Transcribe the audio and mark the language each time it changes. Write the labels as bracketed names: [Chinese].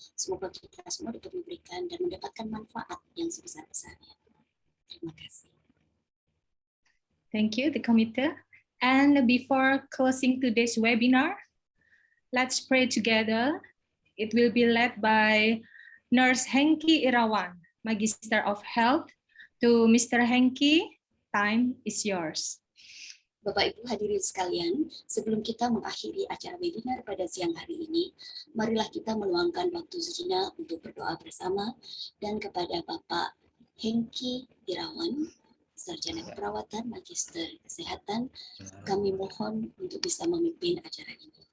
[Indonesian] Semoga kita semua dapat memberikan dan mendapatkan manfaat yang sebesar-besarnya. Terima kasih. [English] Thank you, the committee. And before closing today's webinar, let's pray together. It will be led by Nurse Hengki Irawan, Magister of Health. To Mr. Hengki, time is yours. [Indonesian] Bapak Ibu hadirin sekalian, sebelum kita mengakhiri acara webinar pada siang hari ini, marilah kita meluangkan waktu sejenak untuk berdoa bersama dan kepada Bapak Hengki Irawan, Sarjana Keperawatan, Magister Kesehatan, kami mohon untuk bisa memimpin acara ini.